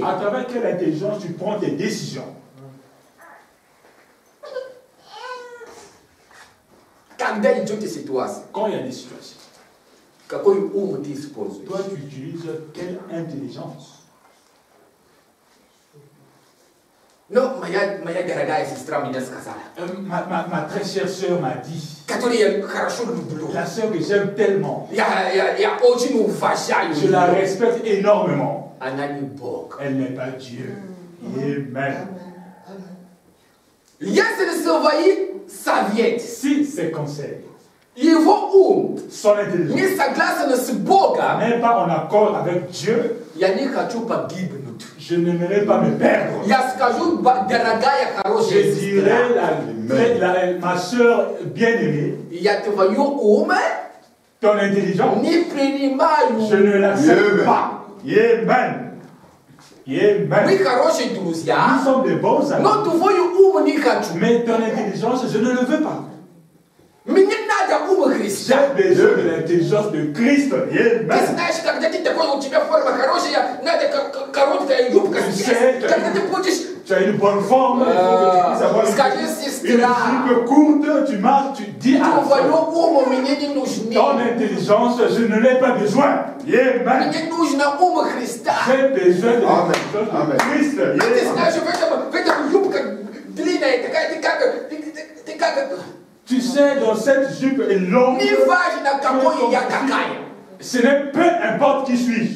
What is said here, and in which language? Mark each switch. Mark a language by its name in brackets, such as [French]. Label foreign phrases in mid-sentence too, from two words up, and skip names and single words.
[French] À travers quelle intelligence tu prends tes décisions? [Russian] Когда идет ситуация? [French] Quand il y a des situations. [Russian] Какой ум ты используешь? [French] Toi, tu utilises quelle intelligence? [Russian] Но моя дорогая сестра мне сказала. [French] Ma très chère sœur m'a dit. [Russian] Которую я хорошо люблю. [French] La sœur que j'aime tellement. [Russian] Я очень уважаю. [French] Je la respecte énormément. [Russian] Она не Бог. [French] Elle n'est pas Dieu. Amen. [Russian] Если свои советы. [French] Si ses conseils. [Russian] Его ум [French] son intelligence [Russian] не согласен с Богом, [French] n'est pas en accord avec Dieu, [Russian] я не хочу погибнуть. [French] je n'aimerais pas me perdre. [Russian] Я скажу, дорогая, хорошая [French] je dirais ma soeur bien-aimée, [Russian] я твою ум [French] ton intelligence, [Russian] не принимаю. [French] je ne l'accepte pas. Amen. Amen. [Russian] Мы хорошие друзья, [French] nous sommes des bons amis, [Russian] но твою ум не хочу. [French] mais ton intelligence, je ne le veux pas. [Russian] Мне надо ум Христа. [French] J'ai besoin de l'intelligence de Christ. Amen. [Russian] Ты знаешь, когда ты такой, у тебя форма хорошая, надо короткая юбка. Когда ты будешь... [French] Tu as une bonne forme, il faut que tu puisses avoir une jupe courte, tu marches, tu dis à ton intelligence, je ne l'ai pas besoin. Amen. J'ai besoin de l'intelligence de Christ. Tu sais, dans cette jupe est longue, ce n'est peu importe qui suis-je.